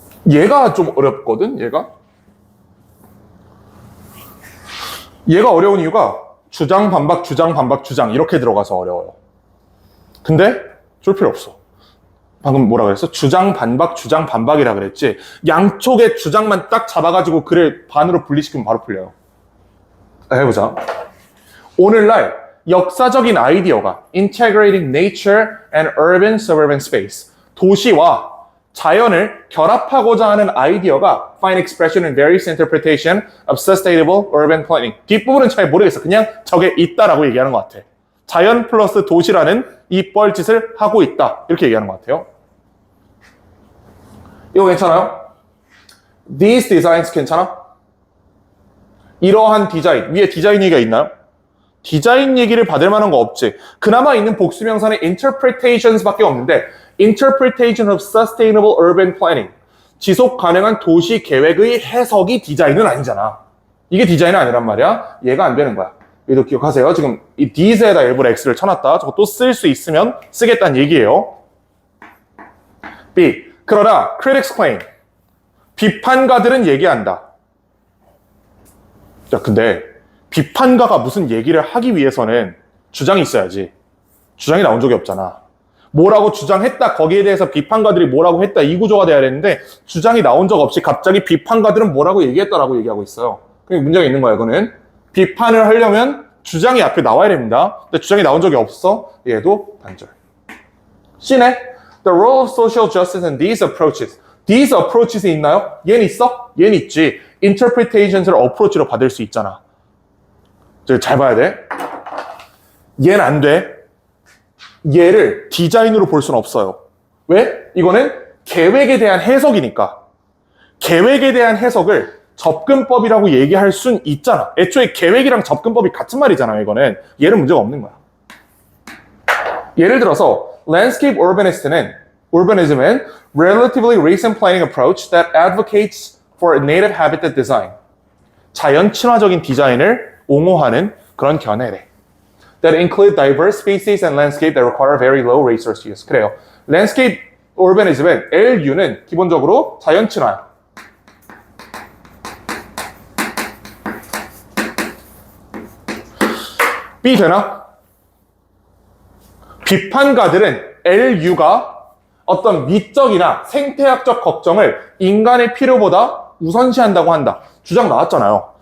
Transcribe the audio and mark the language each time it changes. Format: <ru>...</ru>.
<ko>얘가 좀 어렵거든, 얘가 어려운 이유가 주장, 반박, 주장, 반박, 주장 이렇게 들어가서 어려워요. 근데 줄 필요 없어. 방금 뭐라 그랬어? 주장, 반박, 주장, 반박이라 그랬지. 양쪽의 주장만 딱 잡아가지고 글을 반으로 분리시키면 바로 풀려요. 해보자. 오늘날 역사적인 아이디어가</ko> <en>Integrating Nature and Urban Suburban Space,</en> <ko>도시와 자연을 결합하고자 하는 아이디어가</ko> <en>Find expression in various interpretation of sustainable urban planning.</en> <ko>뒷부분은 잘 모르겠어. 그냥 저게 있다라고 얘기하는 것 같아. 자연 플러스 도시라는 이 뻘짓을 하고 있다. 이렇게 얘기하는 것 같아요. 이거 괜찮아요?</ko> <en>These designs</en> <ko>괜찮아? 이러한 디자인. 위에 디자인 얘기가 있나요? 디자인 얘기를 받을 만한 거 없지. 그나마 있는 복수명사는</ko> <en>interpretations밖에 없는데 interpretation of sustainable urban planning.</en> <ko>지속 가능한 도시 계획의 해석이 디자인은 아니잖아. 이게 디자인은 아니란 말이야. 얘가 안 되는 거야. 얘도 기억하세요. 지금 이 these에다 일부러 x를 쳐놨다. 저거 또 쓸 수 있으면 쓰겠다는 얘기예요. B. 그러나</ko> <en>critics claim.</en> <ko>비판가들은 얘기한다. 야, 근데 비판가가 무슨 얘기를 하기 위해서는 주장이 있어야지. 주장이 나온 적이 없잖아. 뭐라고 주장했다, 거기에 대해서 비판가들이 뭐라고 했다, 이 구조가 돼야 되는데 주장이 나온 적 없이 갑자기 비판가들은 뭐라고 얘기했다라고 얘기하고 있어요. 그게 문제가 있는 거야. 이거는 비판을 하려면 주장이 앞에 나와야 됩니다. 근데 주장이 나온 적이 없어. 얘도 단절. C네.</ko> <en>The role of social justice in these approaches. These approaches이 있나요?</en> <ko>얘는 있어? 얘는 있지. Interpretations를 approach로 받을 수 있잖아. 잘 봐야 돼. 얘는 안 돼. 얘를 디자인으로 볼 수는 없어요. 왜? 이거는 계획에 대한 해석이니까. 계획에 대한 해석을 접근법이라고 얘기할 순 있잖아. 애초에 계획이랑 접근법이 같은 말이잖아요, 이거는. 얘는 문제가 없는 거야. 예를 들어서</ko> <en>landscape urbanism은 relatively recent planning approach that advocates for a native habitat design.</en> <ko>자연 친화적인 디자인을 옹호하는 그런 견해래.</ko> <en>That include diverse species and landscape that require very low resource use.</en> <ko>그래요. landscape urbanism은 LU는 기본적으로 자연 친화야. B 되나? 비판가들은 LU가 어떤 미적이나 생태학적 걱정을 인간의 필요보다 우선시한다고 한다. 주장 나왔잖아요.</ko>